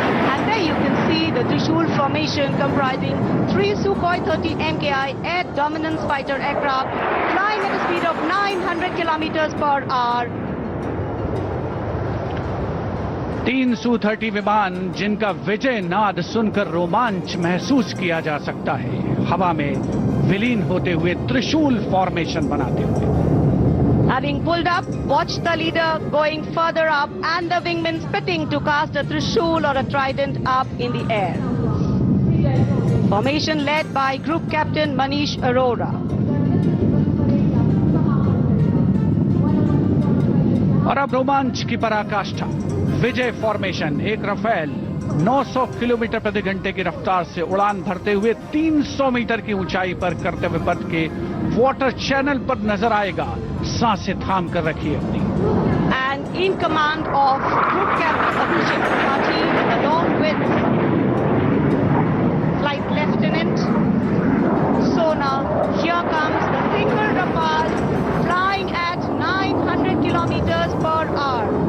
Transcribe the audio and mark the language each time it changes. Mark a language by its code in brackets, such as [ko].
[en] And there you can see the Trishul formation comprising 3 Sukhoi 30 MKI air dominance fighter aircraft flying at a speed of 900 kilometers per hour. [hi] 3 Su-30 विमान जिनका विजय नाद सुनकर रोमांच महसूस किया जा सकता है, हवा में विलीन होते हुए त्रिशूल फॉर्मेशन बनाते हुए। [en] Having pulled up, watch the leader going further up and the wingmen spitting to cast a trishul or a trident up in the air. Formation led by Group Captain Manish Arora. [hi] और अब रोमांच की पराकाष्ठा, विजय formation. एक Rafale 900 kilometre प्रति घंटे की रफ्तार से उड़ान भरते हुए 300 मीटर की ऊंचाई पर कर्तव्य पथ के वाटर चैनल पर नजर आएगा। सांसें थाम कर रखिए अपनी। [en] And in command of Group Captain Abhishek Tripathi along with Flight Lieutenant Sona, here comes the single Rafale flying at 900 kilometers per hour.